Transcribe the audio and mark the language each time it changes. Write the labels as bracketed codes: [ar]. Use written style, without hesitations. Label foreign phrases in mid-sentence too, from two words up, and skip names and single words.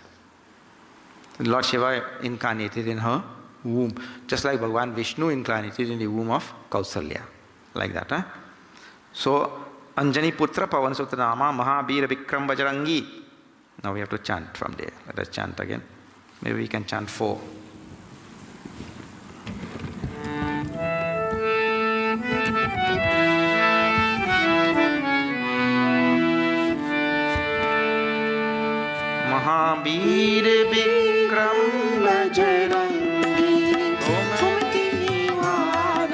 [en] Lord Shiva incarnated in her womb, just like Bhagavan Vishnu incarnated in the womb of Kausalya, like that. Huh? [awa] So अंजनि पुत्र पवनसुत नामा महाबीर बिक्रम बजरंगी. [en] Now we have to chant from there. Let us chant again. Maybe we can chant 4. [awa] महाबीर बिक्रम बजरंगी गोमती निवार